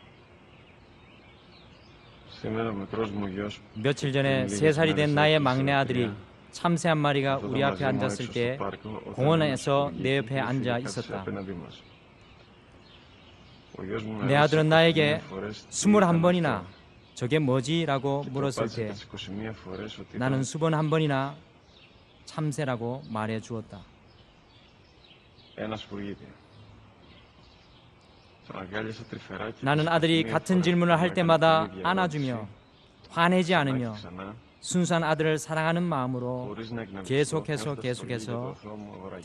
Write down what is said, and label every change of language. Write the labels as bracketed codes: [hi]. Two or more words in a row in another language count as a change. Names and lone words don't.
[el] Σήμερα ο μικρός μου γιος [ko] 며칠 전에 3살이 된 나의 막내 아들이 참새 한 마리가 우리 앞에 앉았을 때 공원에서 내 옆에 앉아 있었다. [el] Ο γιος μου με [ko] 내 [el] ρώτησε [ko] 아들은 [el] 21 [ko] 나에게 [el] φορές τι [ko] 21번이나 [el] ήταν αυτό. [ko] 저게 뭐지라고 [el] Και [ko] 물었을 [el] προπάτησε [ko] 때 [el] τις 21 φορές ότι [ko] 나는 [el] ήταν [ko] 수번 한 번이나 참새라고 말해 주었다. [el] ένα σπουργίτη. Τον αγκάλιασα τρυφερά και [ko] 나는 [el] τις [ko] 아들이 [el] 21 [ko] 같은 [el] φορές [ko] 질문을 [el] που μου [ko] 할 [el] έκανε [ko] 때마다 [el] την ίδια [ko] 안아주며 [el] ερώτηση, [ko] 화내지 [el] ξανά και [ko] 않으며 [el] ξανά, [ko] 순수한 아들을 사랑하는 마음으로 [el] χωρίς να εκνευριστώ, [ko] 계속해서 [el] κάθοντας στο γύλιο του [ko] 계속해서 [el] αθώου μου αγοράκι.